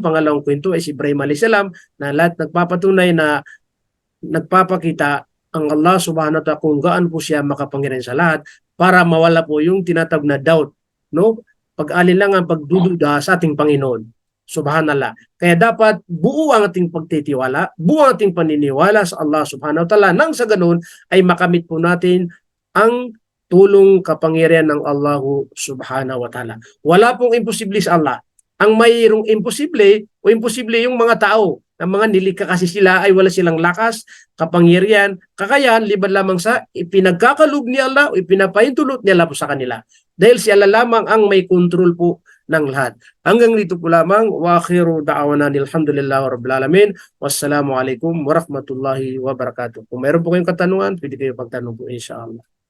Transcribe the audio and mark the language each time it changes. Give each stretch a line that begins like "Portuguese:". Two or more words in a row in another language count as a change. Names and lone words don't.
Filipino: Pangalawang kwento ay si Ibrahim alayhisalam, na lahat nagpapatunay na nagpapakita ang Allah
Arabic: سبحانه وتعالى
Filipino: kung gaano po siya makapangyarihan sa lahat, para mawala po yung tinatawag na doubt, no? Pag-alinlangan, pagdududa sa ating Panginoon. Subhanallah. Kaya dapat buo ang ating pagtitiwala, buo ang ating paniniwala sa Allah
Arabic: سبحانه وتعالى,
Filipino: nang sa ganun ay makamit po natin ang tulong kapangyarihan ng Allah
Arabic: سبحانه وتعالى.
Filipino: Wala pong imposible sa Allah. Ang mayroong imposible yung mga tao, ang mga nilikha kasi sila ay wala silang lakas, kapangyarihan, kakayahan, liban lamang sa ipinagkakaloob ni Allah o ipinapahintulot niya po sa kanila. Dahil si Allah lamang ang may control po ng lahat. Hanggang dito po lamang.
Arabic: وآخر دعوانا الحمد لله رب العالمين. والسلام عليكم ورحمة الله وبركاته.
Filipino: Kung mayroon po kayong katanungan, pwede kayo pagtanong po, insyaAllah.